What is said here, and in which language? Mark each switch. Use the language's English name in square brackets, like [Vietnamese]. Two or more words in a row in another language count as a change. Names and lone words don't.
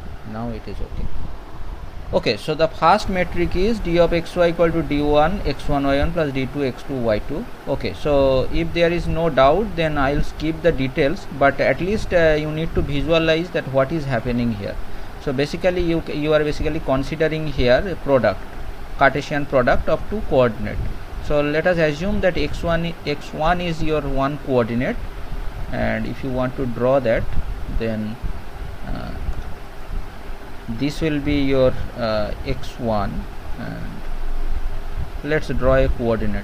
[English] now it is okay. Okay, so the first metric is d of xy equal to d1 x1 y1 plus d2 x2 y2. Okay, so if there is no doubt, then I'll skip the details, but at least you need to visualize that what is happening here. So basically you are basically considering here a product, Cartesian product of two coordinate. So let us assume that x1 is your one coordinate, and if you want to draw that, then this will be your x1, and let's draw a coordinate.